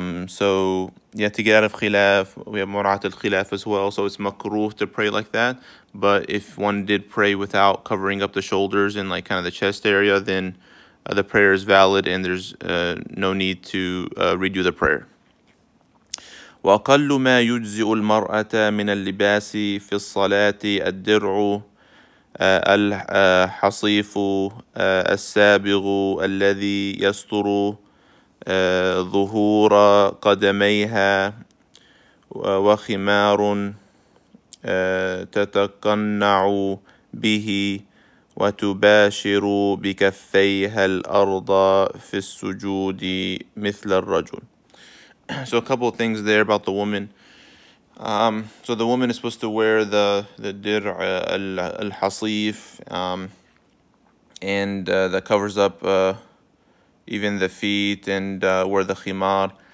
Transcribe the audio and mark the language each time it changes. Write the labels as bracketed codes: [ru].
[en] So yeah, to get out of khilaf, we have mura'at al-khilaf as well, so it's makruh to pray like that. But if one did pray without covering up the shoulders and like kind of the chest area, then the prayer is valid and there's no need to redo the prayer. [ar] وأقل ما يجزئ المرأة من اللباس في الصلاة الدرع الحصيف السابغ الذي يستر ظهور قدميها وخمار تتقنع به وتباشر بكفيها الأرض في السجود مثل الرجل. [en] So a couple of things there about the woman. So the woman is supposed to wear the dir' al-hasif, and that covers up even the feet, and wear the khimar.